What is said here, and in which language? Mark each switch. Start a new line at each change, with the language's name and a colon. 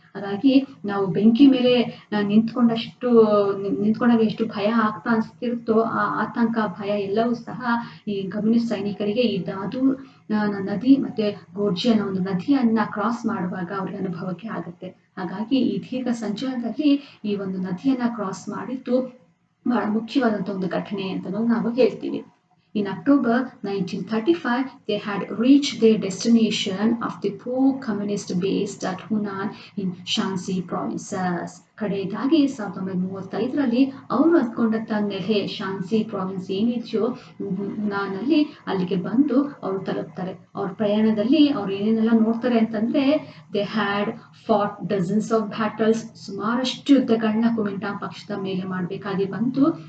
Kannada: ಹಾಗಾಗಿ ನಾವು ಬೆಂಕಿ ಮೇಲೆ ನಿಂತ್ಕೊಂಡಾಗ ಎಷ್ಟು ಭಯ ಆಗ್ತಾ ಅನ್ಸ್ತಿರುತ್ತೋ ಆ ಆತಂಕ, ಭಯ ಎಲ್ಲವೂ ಸಹ ಈ ಕಮ್ಯುನಿಸ್ಟ್ ಸೈನಿಕರಿಗೆ ಈ ದಾದು ನದಿ ಮತ್ತೆ ಗೋರ್ಜಿ ಅನ್ನೋ ಒಂದು ನದಿಯನ್ನ ಕ್ರಾಸ್ ಮಾಡುವಾಗ ಅವ್ರಿಗೆ ಅನುಭವಕ್ಕೆ ಆಗುತ್ತೆ. ಹಾಗಾಗಿ ಈ ದೀರ್ಘ ಸಂಚಲನದಲ್ಲಿ ಈ ಒಂದು ನದಿಯನ್ನ ಕ್ರಾಸ್ ಮಾಡಿದ್ದು ಬಹಳ ಮುಖ್ಯವಾದಂತಹ ಒಂದು ಘಟನೆ ಅಂತ ನಾವು ಹೇಳ್ತೀವಿ.
English: In October 1935, they had reached their destination of the Pau communist base at Hunan in Shanxi provinces.
Kannada: ಕಡೆಯದಾಗಿ 1935ರಲ್ಲಿ ಅವರು ಅಂದ್ಕೊಂಡಂತ ನೆಲೆ ಶಾನ್ಸಿ ಪ್ರಾವಿನ್ಸ್ ಏನಿದೆಯೋ ನಲ್ಲಿ ಅಲ್ಲಿಗೆ ಬಂದು ಅವರು ತಲುಪ್ತಾರೆ. ಅವ್ರ ಪ್ರಯಾಣದಲ್ಲಿ ಅವ್ರು ಏನೇನೆಲ್ಲ ನೋಡ್ತಾರೆ ಅಂತಂದ್ರೆ
English: they had fought dozens of battles,
Kannada: ಸುಮಾರಷ್ಟು ಯುದ್ಧಗಳನ್ನ ಕುಮಿಂಟಾನ್ ಪಕ್ಷದ ಮೇಲೆ ಮಾಡಬೇಕಾಗಿ ಬಂತು.